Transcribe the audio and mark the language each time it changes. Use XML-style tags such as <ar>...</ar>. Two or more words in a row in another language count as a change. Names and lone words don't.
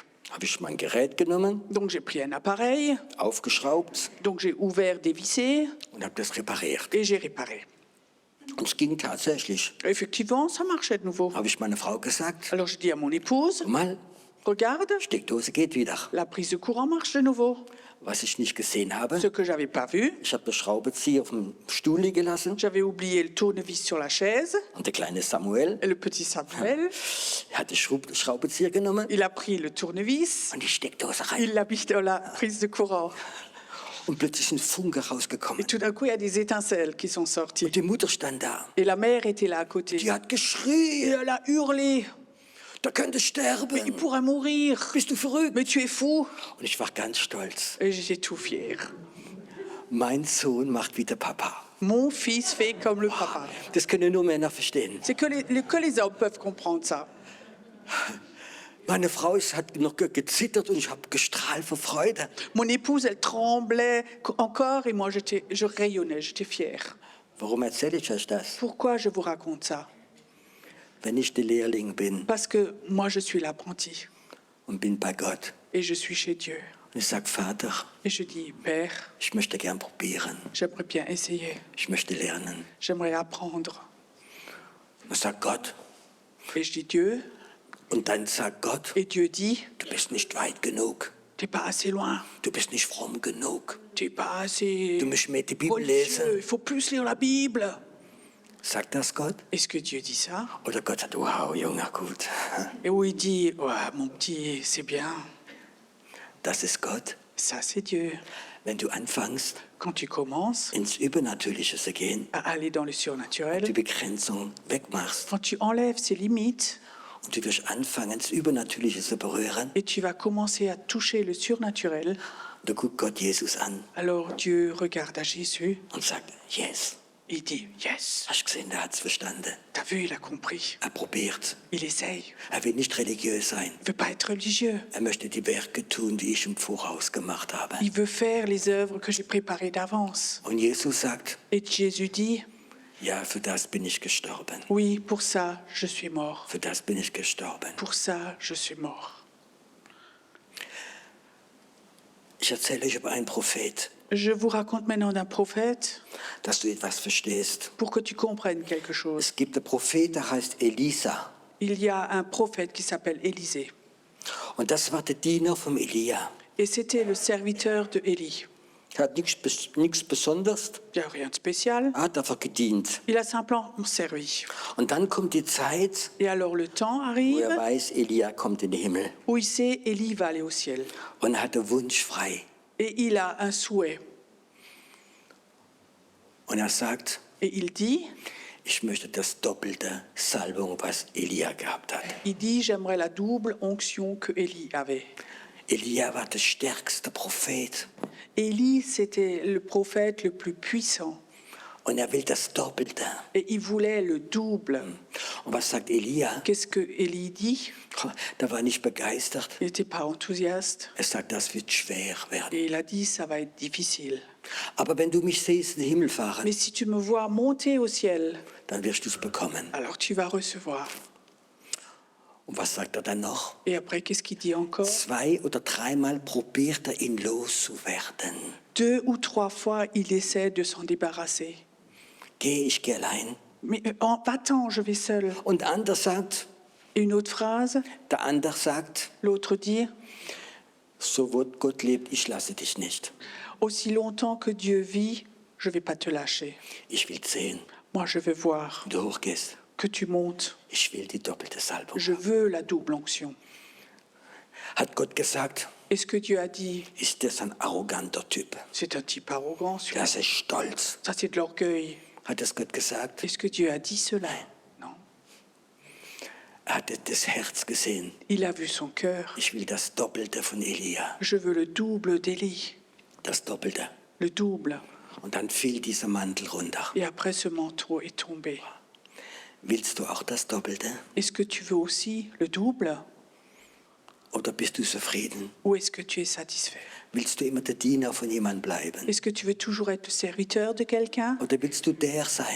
<de>Habe ich mein Gerät genommen,</de> <fr>Donc j'ai pris un appareil,</fr> <de>aufgeschraubt</de> <fr>donc j'ai ouvert, dévissé,</fr> <de>und habe das repariert.</de> <fr>et j'ai réparé.</fr> <de>Und es ging tatsächlich.</de> <fr>Effectivement, ça marchait de nouveau.</fr> <de>Habe ich meiner Frau gesagt,</de> <fr>Alors je dis à mon épouse,</fr> <de>guck mal,</de> <fr>regarde,</fr> <de>Steckdose geht wieder.</de> <fr>la prise de courant marche de nouveau.</fr> <de>Was ich nicht gesehen habe,</de> <fr>Ce que j'avais pas vu,</fr> <de>ich habe den Schraubenzieher auf dem Stuhl liegen lassen</de> <fr>j'avais oublié le tournevis sur la chaise,</fr> <de>und der kleine Samuel</de> <fr>et le petit Samuel,</fr> <de>hat den Schraubenzieher genommen</de> <fr>il a pris le tournevis,</fr> <de>und die Steckdose rein.</de> <fr>il l'a mis dans la prise de courant.</fr> <de>Und plötzlich sind Funke</de> <fr>Et</fr> <de>rausgekommen.</de> <fr>tout d'un coup, il y a des étincelles qui sont sorties.</fr> <de>Und die Mutter stand da.</de> <fr>Et la mère était là à côté.</fr> <de>Die hat</de> <fr>Et</fr> <de>geschrien,</de> <fr>elle a hurlé,</fr> <de>da könnte</de> <fr>il</fr> <de>sterben.</de> <fr>pourra mourir.</fr> <de>Bist du verrückt?</de> <fr>Mais tu es fou.</fr> <de>Und ich war ganz stolz.</de> <fr>Et j'étais tout fier.</fr> <de>Mein Sohn macht wie der Papa.</de> <fr>Mon fils fait comme le papa.</fr> <de>Das können nur Männer verstehen.</de> <fr>C'est que les hommes peuvent comprendre ça.</fr> <de>Meine Frau hat noch gezittert und ich habe gestrahlt vor Freude.</de> <fr>Mon épouse, elle tremblait encore et moi, je rayonnais, j'étais fière.</fr> <de>Warum erzähle ich euch das?</de> <fr>Pourquoi je vous raconte ça?</fr> <de>Wenn ich der Lehrling bin</de> <fr>Parce que moi, je suis l'apprenti</fr> <de>und bin bei Gott</de> <fr>et je suis chez Dieu.</fr> <de>und ich sage, Vater,</de> <fr>Et je dis, Père,</fr> <de>ich möchte gern probieren.</de> <fr>j'aimerais bien essayer,</fr> <de>Ich möchte lernen.</de> <fr>j'aimerais apprendre.</fr> <de>Und ich sage, Gott.</de> <fr>Et je dis, Dieu,</fr> <de>Und dann sagt Gott,</de> <fr>et Dieu dit,</fr> <de>du bist nicht weit genug.</de> <fr>t'es pas assez loin,</fr> <de>Du bist nicht fromm genug.</de> <fr>t'es pas assez</fr> <de>Du musst mehr die Bibel</de> <fr>religieux,</fr> <de>lesen.</de> <fr>il faut plus lire la Bible.</fr> <de>Sagt das Gott?</de> <fr>Est-ce que Dieu dit ça?</fr> <de>Oder Gott sagt, wow, Junge, gut.</de> <fr>Et où il dit, ouais, mon petit, c'est bien,</fr> <de>Das ist Gott.</de> <fr>ça c'est Dieu.</fr> <de>Wenn du anfängst,</de> <fr>Quand tu commences</fr> <de>ins Übernatürliche zu gehen,</de> <fr>à aller dans le</fr> <de>die</de> <fr>surnaturel,</fr> <de>Begrenzung wegmachst</de> <fr>quand tu enlèves ses limites</fr> <de>und du wirst anfangen, das Übernatürliche zu berühren,</de> <fr>et tu vas commencer à toucher le surnaturel,</fr> <de>da guckt Gott Jesus an</de> <fr>alors Dieu regarde à Jésus</fr> <de>und sagt, yes.</de> <fr>et il dit, yes,</fr> <de>Hast du gesehen, der hat es verstanden.</de> <fr>t'as vu, il a compris,</fr> <de>Er probiert.</de> <fr>il essaye,</fr> <de>Er will nicht religiös sein.</de> <fr>il veut pas être religieux,</fr> <de>Er möchte die Werke tun, die ich im Voraus gemacht habe.</de> <fr>il veut faire les œuvres que j'ai préparées d'avance.</fr> <de>Und Jesus sagt,</de> <fr>Et Jésus dit,</fr> <de>ja, für das bin ich gestorben.</de> <fr>oui, pour ça, je suis mort.</fr> <de>Für das bin ich gestorben.</de> <fr>Pour ça, je suis mort.</fr> <de>Ich erzähle euch über einen Prophet,</de> <fr>Je vous raconte maintenant d'un prophète</fr> <de>dass du etwas verstehst.</de> <fr>pour que tu comprennes quelque chose.</fr> <de>Es gibt einen Prophet, der heißt Elisa.</de> <fr>Il y a un prophète qui s'appelle Élisée.</fr> <de>Und das war der Diener vom Elia.</de> <fr>Et c'était le serviteur de Élie.</fr> <de>Er hat nichts Besonderes,</de> <fr>Il n'y a rien de spécial.</fr> <de>er hat einfach gedient.</de> <fr>Il a simplement servi.</fr> <de>Und dann kommt die Zeit,</de> <fr>Et alors le temps</fr> <de>wo</de> <fr>arrive</fr> <de>er weiß, Elia kommt in den Himmel.</de> <fr>où il sait Élie va aller au ciel.</fr> <de>Und er hat den Wunsch frei.</de> <fr>Et il a un souhait.</fr> <de>Und er sagt,</de> <fr>Et il dit,</fr> <de>ich möchte das doppelte Salbung, was Elia gehabt hat.</de> <fr>j'aimerais la double onction que Élie avait.</fr> <de>Elia war der stärkste Prophet.</de> <fr>Élie, c'était le prophète le plus puissant.</fr> <de>Und er will das Doppelte.</de> <fr>Et il voulait le double.</fr> <de>Und was sagt Elia?</de> <fr>Qu'est-ce que Élie dit?</fr> <de>Der war nicht begeistert.</de> <fr>Il n'était pas enthousiaste.</fr> <de>Er sagt, das wird schwer werden.</de> <fr>Et il a dit, ça va être difficile.</fr> <de>Aber wenn du mich siehst in den Himmel fahren,</de> <fr>Mais si tu me vois monter au ciel,</fr> <de>dann wirst du es bekommen.</de> <fr>alors tu vas recevoir.</fr> <de>Und was sagt er dann noch?</de> <fr>Et après, qu'est-ce qu'il dit encore?</fr> <de>2 oder 3 Mal probiert er, ihn loszuwerden.</de> <fr>2 ou 3 fois, il essaie de s'en débarrasser.</fr> <de>Ich gehe allein.</de> <fr>Mais va-t'en, je vais seul.</fr> <de>Und der andere sagt,</de> <fr>Et une autre phrase, l'autre dit,</fr> <de>so wird Gott lebt, ich lasse dich nicht.</de> <fr>aussi longtemps que Dieu vit, je ne vais pas te lâcher.</fr> <de>Ich will sehen,</de> <fr>Moi, je veux voir</fr> <de>wie du hochgehst.</de> <fr>que tu montes.</fr> <de>Ich will die doppelte Salbung.</de> <fr>Je veux la double onction.</fr> <de>Hat Gott gesagt,</de> <fr>Est-ce que Dieu a dit,</fr> <de>ist das ein arroganter Typ?</de> <fr>c'est un type arrogant, celui-là.</fr> <de>Das ist stolz.</de> <fr>Ça, c'est de l'orgueil.</fr> <de>Hat das Gott gesagt?</de> <fr>Est-ce que Dieu a dit cela? Non.</fr> <de>Er hat das Herz gesehen.</de> <fr>Il a vu son cœur.</fr> <de>Ich will das Doppelte von Elia.</de> <fr>Je veux le double d'Élie.</fr> <de>Das Doppelte.</de> <fr>Le double.</fr> <de>Und dann fiel dieser Mantel runter.</de> <fr>Et après, ce manteau est tombé.</fr> <de>Willst du auch das Doppelte?</de> <fr>Est-ce que tu veux aussi le double?</fr> <de>Oder bist du zufrieden?</de> <fr>Ou est-ce que tu es satisfait?</fr> <de>Willst du immer der Diener von jemandem bleiben?</de> <fr>Est-ce que tu veux toujours être le serviteur de quelqu'un?</fr> <de>Oder willst du der sein?</de>